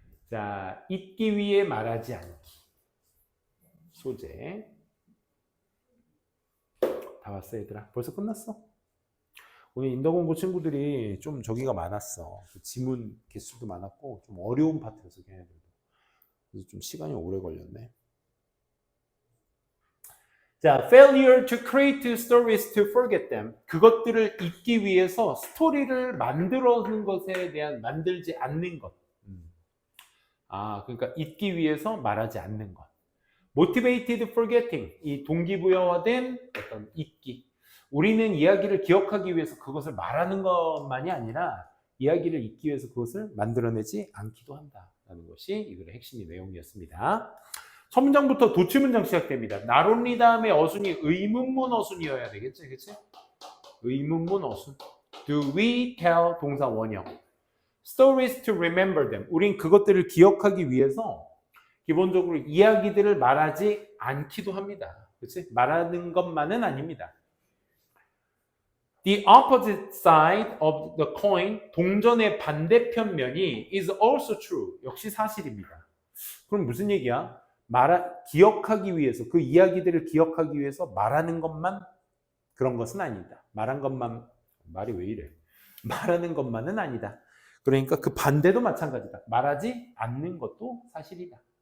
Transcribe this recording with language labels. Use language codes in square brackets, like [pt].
[ko] 자, 잊기 위해 말하지 않기. 소재. 다 왔어, 얘들아? 벌써 끝났어? 오늘 인더공부 친구들이 좀 저기가 많았어. 지문 개수도 많았고, 좀 어려운 파트여서 걔네들도. 그래서 좀 시간이 오래 걸렸네. [en] 자, failure to create stories to forget them. [ko] 그것들을 잊기 위해서 스토리를 만들어는 것에 대한 만들지 않는 것. 그러니까 잊기 위해서 말하지 않는 것. [en] motivated forgetting. [ko] 이 동기부여화된 어떤 잊기. 우리는 이야기를 기억하기 위해서 그것을 말하는 것만이 아니라 이야기를 잊기 위해서 그것을 만들어내지 않기도 한다라는 것이 이 글의 핵심의 내용이었습니다. 첫 문장부터 도치문장 시작됩니다. not only 다음에 어순이 의문문 어순이어야 되겠지, 그치? 의문문 어순. [en] Do we tell [ko] 동사 원형. [en] Stories to remember them. [ko] 우린 그것들을 기억하기 위해서 기본적으로 이야기들을 말하지 않기도 합니다. 그치? 말하는 것만은 아닙니다. [en] The opposite side of the coin, [ko] 동전의 반대편 면이 [en] is also true. [ko] 역시 사실입니다. 그럼 무슨 얘기야? 기억하기 위해서, 그 이야기들을 기억하기 위해서 말하는 것만 그런 것은 아니다. 말한 것만, 말이 왜 이래? 말하는 것만은 아니다. 그러니까 그 반대도 마찬가지다. 말하지 않는 것도 사실이다.